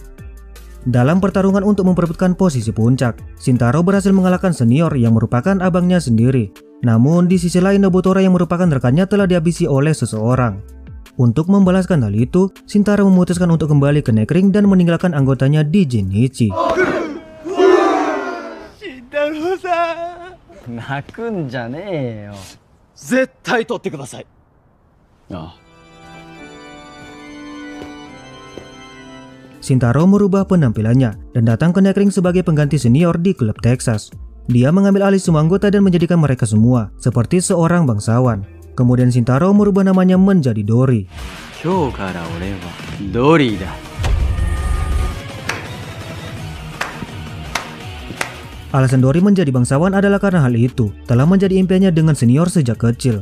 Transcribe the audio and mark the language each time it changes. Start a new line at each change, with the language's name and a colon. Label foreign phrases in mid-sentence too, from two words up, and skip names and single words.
Indonesian: Dalam pertarungan untuk memperebutkan posisi puncak, Shintaro berhasil mengalahkan Senior yang merupakan abangnya sendiri. Namun di sisi lain Nobutora yang merupakan rekannya telah dihabisi oleh seseorang. Untuk membalaskan hal itu, Shintaro memutuskan untuk kembali ke Night Ring dan meninggalkan anggotanya di Genichi.
Japanese: Shintaro-san, 泣くんじゃねえよ。絶対取ってください。ああ。
Indonesian: Shintaro merubah penampilannya dan datang ke Night Ring sebagai pengganti Senior di klub Texas. Dia mengambil alih semua anggota dan menjadikan mereka semua seperti seorang bangsawan. Kemudian Shintaro merubah namanya menjadi Dori. Alasan Dori menjadi bangsawan adalah karena hal itu telah menjadi impiannya dengan Senior sejak kecil.